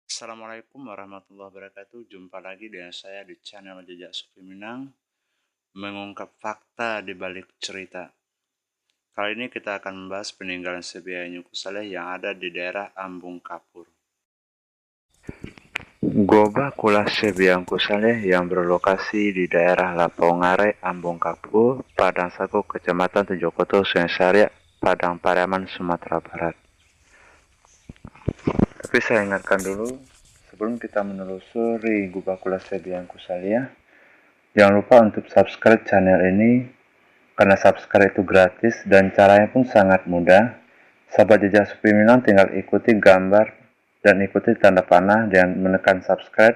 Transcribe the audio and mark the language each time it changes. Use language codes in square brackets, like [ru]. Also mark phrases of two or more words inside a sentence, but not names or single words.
[ar] السلام عليكم ورحمة الله وبركاته. [id] Jumpa lagi dengan saya di channel Jejak Sufi Minang, mengungkap fakta di balik cerita. Kali ini kita akan membahas peninggalan Syekh Buya Nyuku Saleh yang ada di daerah Ambung Kapur. Goba Kula Syekh Buya Nyuku Saleh yang berlokasi di daerah Lapongare, Ambung Kapur, Padang Sago, Kecamatan Tujokoto, Sungai Saria, Padang Pariaman, Sumatera Barat. Tapi saya ingatkan dulu, sebelum kita menelusuri Goba Kula Syekh Buya Nyuku Saleh, jangan lupa untuk subscribe channel ini, karena subscribe itu gratis dan caranya pun sangat mudah. Sahabat Jejak Sufi Minang tinggal ikuti gambar dan ikuti tanda panah dan menekan subscribe.